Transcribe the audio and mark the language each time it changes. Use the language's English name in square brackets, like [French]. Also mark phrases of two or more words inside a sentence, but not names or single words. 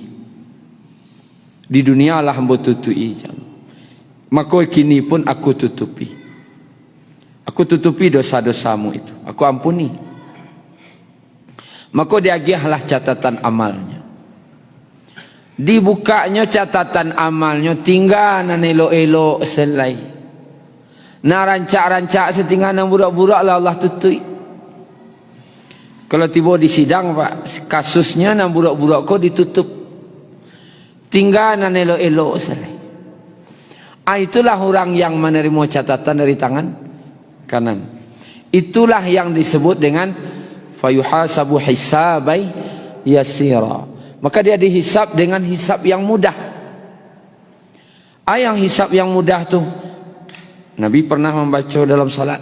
[Indonesian] Di dunia lah hamba tutupi. Maka kini pun aku tutupi. Aku tutupi dosa-dosamu itu. Aku ampuni. Maka diagihlah catatan amalnya. Dibukanya catatan amalnya, [Minangkabau] tinggal nan elok-elok selai. Nah rancak-rancak setinggal nan burak-burak lah Allah tutupi. Kalau tiba di sidang Pak, kasusnya nan burak-burak kau ditutup. Tinggal nan elok-elok selai. [Indonesian] Itulah orang yang menerima catatan dari tangan kanan. Itulah yang disebut dengan [Arabic] فيحاسب حسابا يسيرا. [Indonesian] Maka dia dihisab dengan hisab yang mudah. Yang hisab yang mudah tu Nabi pernah membaca dalam salat.